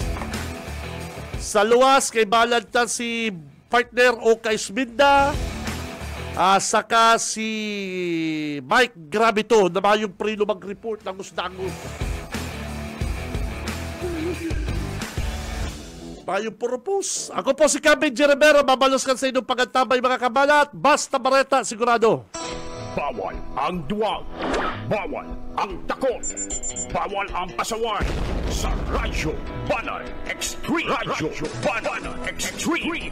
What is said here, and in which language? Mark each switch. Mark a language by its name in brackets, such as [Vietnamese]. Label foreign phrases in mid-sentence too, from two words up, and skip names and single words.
[Bikol] Sa luwas, kay balanta si partner Oka Isminda. Saka si Mike Gravito na mayong prino mag-report ng Usdangus. Mayong purpose. Ako po si Cam Benji Rivera, mabalos ka sa inyong pagantabay mga kabalat. [Filipino] Basta Bareta, sigurado. Bawal ang duwag. Bawal ang takot. Bawal ang pasaway. Sa Radyo Banat Extreme. Radyo Banat Extreme.